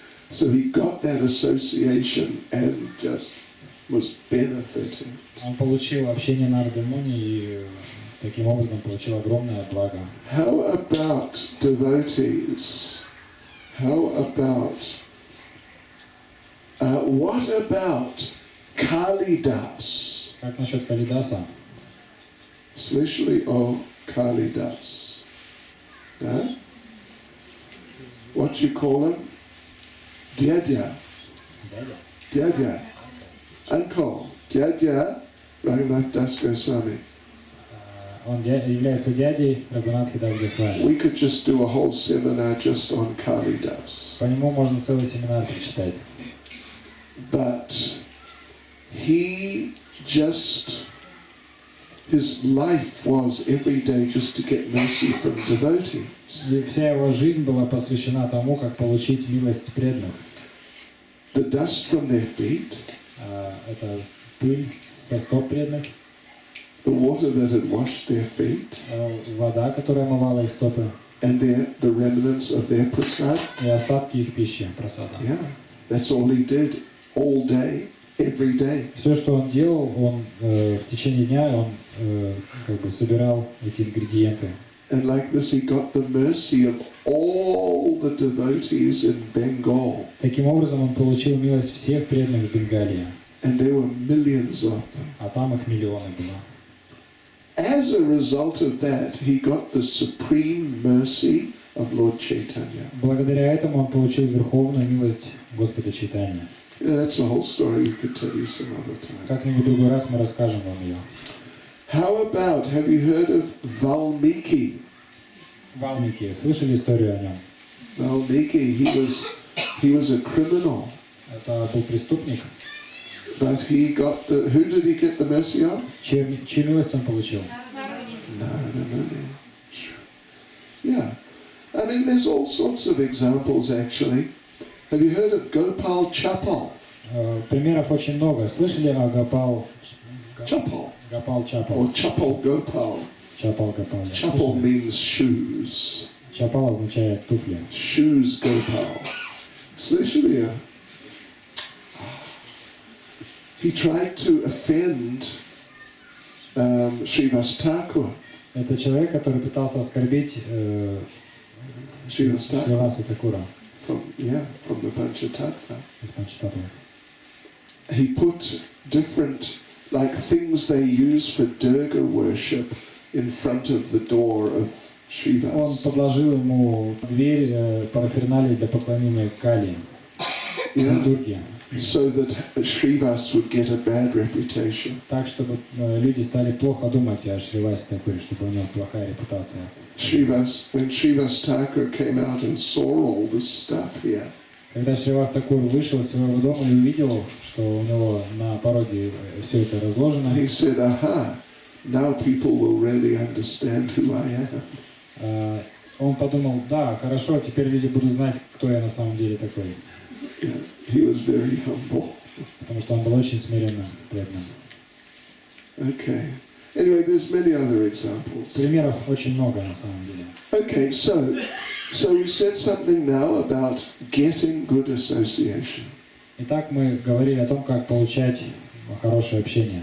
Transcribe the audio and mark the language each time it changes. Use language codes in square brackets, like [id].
[en] So he got that association and just was benefiting. [ru] Он получил общение Нарды Муни и таким образом получил огромное благо. [en] How about devotees? How about, what about Kalidas? [ru] Как насчет Калидаса? Слышали о Kalidas? Да? [en] What do you call him? [ru] Dядя. Dядя. [en] Uncle. [ru] Dядя Raghunath Das Goswami. Он является дядей Рагунатхи Дас Госвами. [en] We could just do a whole seminar just on Kalidas. [ru] По нему можно целый семинар прочитать. [en] But he just, his life was every day just to get mercy from devotees. [ru] И вся его жизнь была посвящена тому, как получить милость преданных. [en] The dust from their feet, [ru] Это пыль со стоп преданных, [en] the water that had washed their feet, [ru] вода, которая омывала их стопы, [en] and the remnants of their prasad. [ru] и остатки их пищи, просада. [en] Yeah, that's all he did all day, every day. [ru] Все, что он делал, он в течение дня он собирал эти ингредиенты. [en] And like this, he got the mercy of all the devotees in Bengal. [ru] Таким образом, он получил милость всех преданных в Бенгалии, [en] And there were millions of them. [ru] а там их миллионы было. [en] As a result of that, he got the supreme mercy of Lord Chaitanya. [ru] Благодаря этому он получил верховную милость Господа Чайтаньи. [en] That's a whole story you could tell you some other time. [ru] Как-нибудь в другой раз мы расскажем вам ее. [en] How about, have you heard of Valmiki? [ru] Валмики, слышали историю о нем? [en] Valmiki, he was a criminal, [ru] Это был преступник. [en] but he got the, who did he get the mercy of? [ru] Чью милость он получил? [en] No. Yeah. I mean, there's all sorts of examples actually. Have you heard of Gopal Chapal? [ru] Примеров очень много. Слышали о Гопал [en] Chapal. [ru] Чапал? [en] Or Chapal Gopal. [ru] Чапал Гопал. [en] Chapal means shoes. [ru] Чапал означает туфли. [en] Shoes Gopal. [ru] Слышали? [en] He tried to offend Srivas Thakur. [ru] Это человек, который пытался оскорбить Шриваса Такура [en] From the Panchatattva. [ru] из Панчататтвы. [en] He put different, like things they use for Durga worship in front of the door of [ru] Он [en] Srivas. [ru] подложил ему дверь параферналии для поклонения Кали, Дурге, [en] So that Srivas would get a bad reputation. [ru] так, чтобы люди стали плохо думать о Шривасе Такуре, чтобы у него плохая репутация. [en] When Srivas Thakur came out and saw all this stuff here, [ru] Когда Шривас Такур вышел из своего дома и увидел, что у него на пороге все это разложено, [en] he said, aha, now people will really understand who I am. [ru] Он подумал, да, хорошо, теперь люди будут знать, кто я на самом деле такой. [en] Yeah, he was very humble. [ru] Потому что он был очень смиренным, преданным. [en] Okay. Anyway, there's many other examples. [ru] Примеров очень много на самом деле. [en] Okay, so we said something now about getting good association. [ru] Итак, мы говорили о том, как получать хорошее общение.